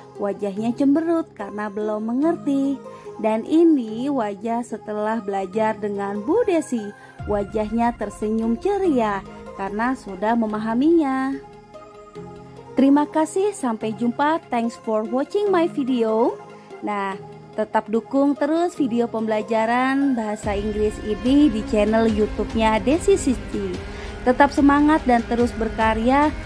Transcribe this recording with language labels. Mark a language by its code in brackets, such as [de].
[id] Wajahnya cemberut karena belum mengerti. Dan ini wajah setelah belajar dengan Bu Desi. Wajahnya tersenyum ceria karena sudah memahaminya. Terima kasih, sampai jumpa. [en] Thanks for watching my video. [id] Nah, tetap dukung terus video pembelajaran bahasa Inggris ini di channel YouTube-nya Desi Siti. Tetap semangat dan terus berkarya.